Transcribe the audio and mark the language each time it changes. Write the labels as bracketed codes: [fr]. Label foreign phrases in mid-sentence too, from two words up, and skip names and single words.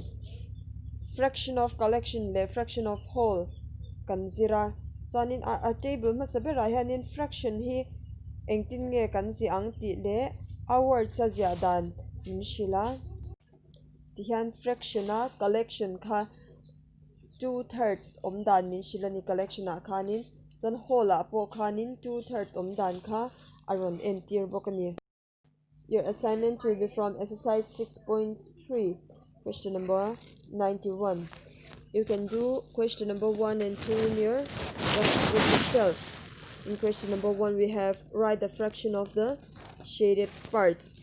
[en] Fraction of collection [lus] le [en] fraction of whole [lus] kan zira chuanin a table ma sabera hianin fraction hi engtin nge kan zi ang ti le a word cha zia dan min shila ti hian fraction a collection kha 2/3 om dan min shila ni collection a khanin chuan whole a po khanin 2/3 om dan kha aron entir bokani. [en] Your assignment will be from exercise 6.3, question number 91. You can do question number 1 and 2 in your workbook itself. In question number 1, we have write the fraction of the shaded parts.